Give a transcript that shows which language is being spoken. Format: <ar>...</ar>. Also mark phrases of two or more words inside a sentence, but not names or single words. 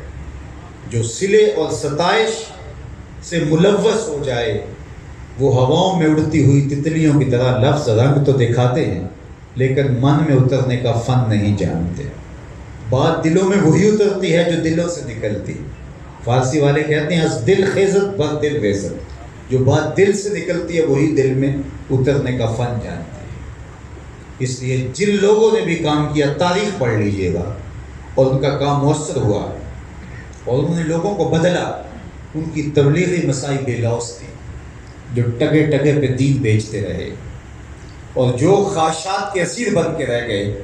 <ur>جو صلے اور ستائش سے ملوث ہو جائے وہ ہواؤں میں اڑتی ہوئی تتلیوں کی طرح لفظ رنگ تو دکھاتے ہیں لیکن من میں اترنے کا فن نہیں جانتے۔ بات دلوں میں وہی اترتی ہے جو دلوں سے نکلتی۔ فارسی والے کہتے ہیں</ur> <fa>از دل خیزت بر دل ریزت،</fa> <ur>جو بات دل سے نکلتی ہے وہی دل میں اترنے کا فن جانتی ہے۔ اس لیے جن لوگوں نے بھی کام کیا تاریخ پڑھ لیجئے گا اور ان کا کام مؤثر ہوا اور انہوں نے لوگوں کو بدلا، ان کی تبلیغی مسائی بے لوث تھی، جو ٹگے ٹگے پہ دین بیچتے رہے اور جو خواہشات کے اسیر بن کے رہ گئے۔</ur>